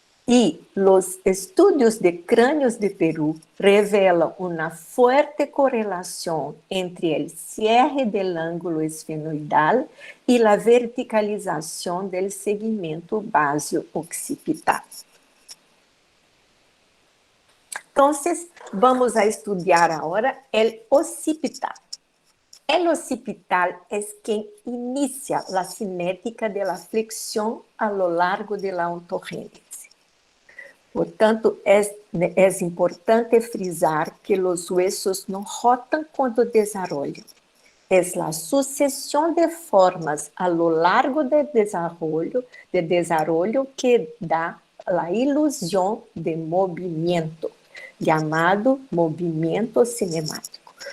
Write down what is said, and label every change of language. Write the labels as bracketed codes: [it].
[pt] E os estudos de crânios de Peru revelam uma forte correlação entre o cierre do ângulo esfenoidal e a verticalização do segmento base-occipital. [es] Entonces, vamos a estudiar ahora el occipital. El occipital es quien inicia la cinética de la flexión a lo largo de la ontogênese. [pt] Portanto, é importante frisar que os huesos não rotam quando desarrollam. É a sucessão de formas a lo largo do desarrollo que dá a ilusão de movimento, chamado movimento cinemático.